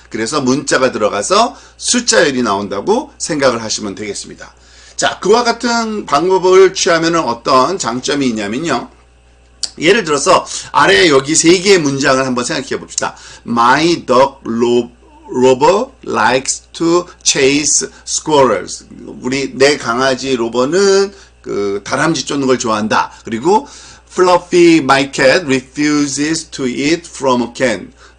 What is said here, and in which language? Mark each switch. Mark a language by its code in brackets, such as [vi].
[ko] 그래서 문자가 들어가서 숫자열이 나온다고 생각을 하시면 되겠습니다. 자, 그와 같은 방법을 취하면 어떤 장점이 있냐면요. 예를 들어서 아래 여기 세 개의 문장을 한번 생각해 봅시다. [en] My dog Robo likes to chase squirrels. [ko] 내 강아지 로버는 그 다람쥐 쫓는 걸 좋아한다. [en] 그리고 Fluffy my cat refuses to eat from a can.